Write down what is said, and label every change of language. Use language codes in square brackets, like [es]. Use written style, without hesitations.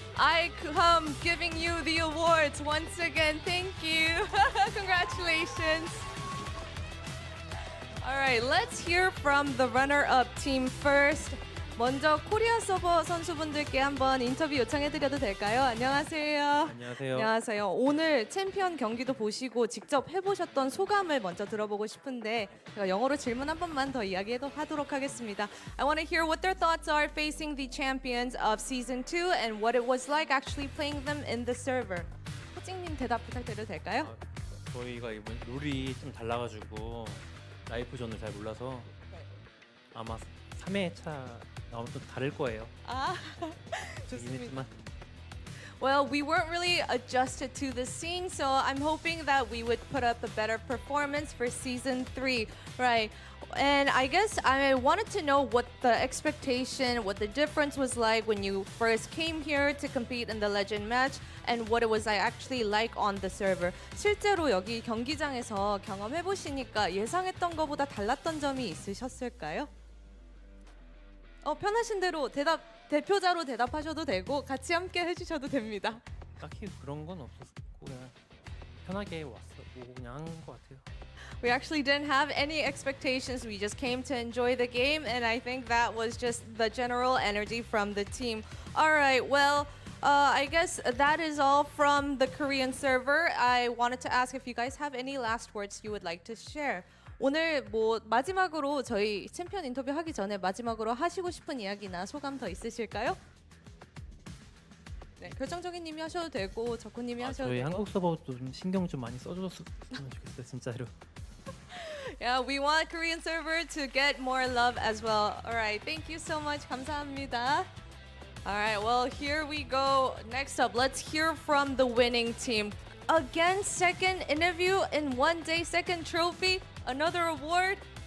[en] I come giving you the awards once again. Thank you. Congratulations. All right, let's hear from the runner-up team first. [ko] 먼저 코리아 서버 선수분들께 한번 인터뷰 요청해드려도 될까요? 안녕하세요. 안녕하세요. 안녕하세요. 오늘 챔피언 경기도 보시고 직접 해보셨던 소감을 먼저 들어보고 싶은데 제가 영어로 질문 한 번만 더 이야기하도록 하겠습니다. [en] I want to hear what their thoughts are facing the champions of Season 2 and what it was like actually playing them in the server. [ko] 호징님 대답 부탁드려도 될까요? 저희가 이번 룰이 좀 달라가지고 라이프존을 잘 몰라서 아마 3회차 나오면 또 다를 거예요. 좋습니다. 했지만 [en] Well, we weren't really adjusted to the scene, so I'm hoping that we would put up a better performance for Season 3, right? And I guess I wanted to know what the expectation, what the difference was like when you first came here to compete in the Legend match, and what it was actually like on the server. [ko] 실제로 여기 경기장에서 경험해 보시니까 예상했던 것보다 달랐던 점이 있으셨을까요? 편하신 대로 대표자로 대답하셔도 되고 같이 함께 해주셔도 됩니다. 딱히 그런 건 없었고 그냥 편하게 오고 그냥 한 것 같아요. [en] We actually didn't have any expectations. We just came to enjoy the game, and I think that was just the general energy from the team. All right, well, I guess that is all from the Korean server. I wanted to ask if you guys have any last words you would like to share. [ko] 오늘 마지막으로 저희 챔피언 인터뷰 하기 전에 마지막으로 하시고 싶은 이야기나 소감 더 있으실까요? 네, 결정적인 님이 하셔도 되고 적군님이 하셔도 저희 되고. 한국 서버도 좀 신경 좀 많이 써줬으면 좋겠어요, 진짜로. [en] Yeah, we want Korean server to get more love as well. All right, thank you so much. [ko] 감사합니다. [en] All right, well, here we go. Next up, let's hear from the winning team. Again, second interview in one day, second trophy, another award.